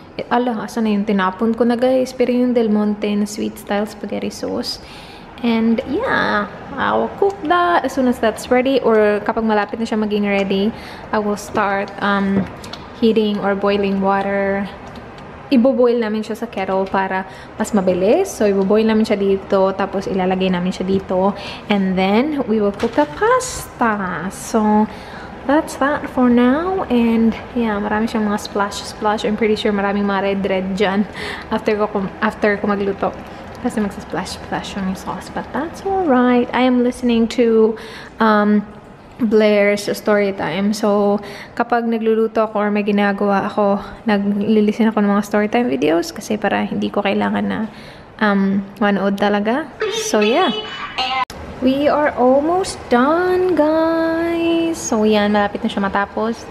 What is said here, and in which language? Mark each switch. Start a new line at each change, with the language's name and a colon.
Filipino: Asan na yung tinapon ko na guys? Pero yung Del Monte na sweet style spaghetti sauce.
English: And yeah, I will cook that as soon as that's ready, or
Filipino: kapag malapit na siya maging ready,
English: I will start heating or boiling water.
Filipino: Ibo-boil namin siya sa kettle para mas mabilis. So, ibo-boil namin siya dito, tapos ilalagay namin siya dito.
English: And then, we will cook the pasta. So, that's that for now. And yeah,
Filipino: marami siyang mga splash.
English: I'm pretty sure
Filipino: maraming mga red dyan after ko magluto. Kasi magsa-splash yung sauce.
English: But that's alright. I am listening to Blair's story time.
Filipino: So, kapag nagluluto ako or may ginagawa ako, naglilisten ako ng mga story time videos kasi para hindi ko kailangan na manood talaga.
English: So, yeah. We are almost done, guys. So, yan.
Filipino: Malapit na siya matapos.